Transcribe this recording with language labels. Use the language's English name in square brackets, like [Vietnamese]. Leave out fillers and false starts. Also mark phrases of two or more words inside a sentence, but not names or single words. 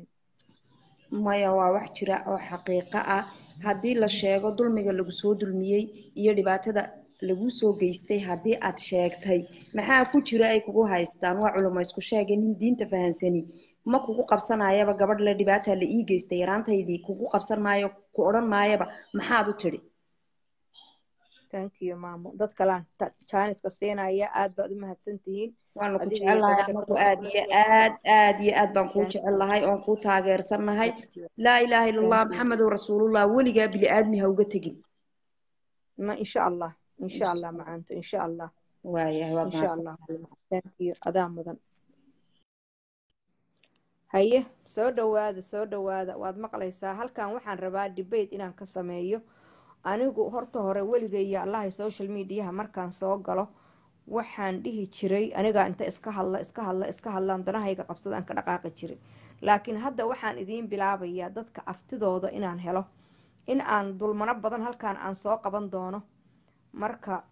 [Somali] maya waa wax jira oo xaqiiqo ah hadii la sheego dulmiga lagu soo dulmiyay iyo dhibaatada lagu soo geystay hadii aad sheegtay maxaa ku jira ay kugu haystaan waa culimo isku sheegeen in diinta fahansani ma kugu qabsanayaba gabadh la dhibaata la ii geystay yaraantaydii kugu qabsan maayo ku oran maayaba maxaad u tiri [English] thank you [Somali] maamo dad kalaan Chinese ka seenaya aad baad u mahadsantihiin waan ku jecelahay anagu aad iyo aad baan ku jecelahay oo ku taageersanahay [Arabic] لا إله إلا الله محمد رسول الله [Somali] waliga bil aadmi ha uga tagin ma [Arabic] إن شاء الله [Somali] maanta [Arabic] إن شاء الله [Somali] waayahay waa [Arabic] إن شاء الله [English] thank you [Somali] adaa mudan haye soo dhawaada waad maqlaysaa halkan waxaan rabaa debate inaan ka sameeyo anigu horta hore weligay allahay [English] social media [Somali] markaan soo galo waxaan dhihi jiray aniga inta iska hadlaan danahayga qabsadaan ka dhaqaaqi jiray laakiin hadda waxaan idiin bilaabayaa dadka aftidooda inaan helo in aan dulmano badan halkaan aan soo qaban doono marka